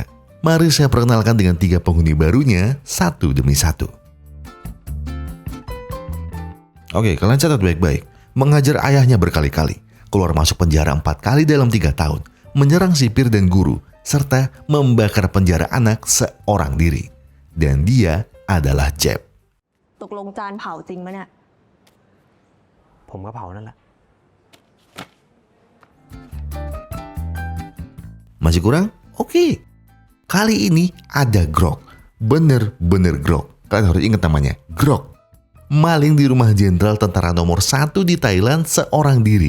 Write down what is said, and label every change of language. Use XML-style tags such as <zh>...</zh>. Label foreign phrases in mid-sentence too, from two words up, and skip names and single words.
<id>Mari saya perkenalkan dengan 3 penghuni barunya, satu demi satu. Oke, kalian catat baik-baik. Mengajar ayahnya berkali-kali, keluar masuk penjara 4 kali dalam 3 tahun, menyerang sipir dan guru, serta membakar penjara anak seorang diri. Dan dia adalah Jeb.</id> <th>ตกลงจานเผาจริงมั้ยเนี่ย ผมก็เผานั่นแหละ</th> <id>Masih kurang? Oke. Kali ini ada Grok. Bener-bener Grok. Kalian harus ingat namanya, Grok. Maling di rumah jenderal tentara nomor 1 di Thailand seorang diri.</id>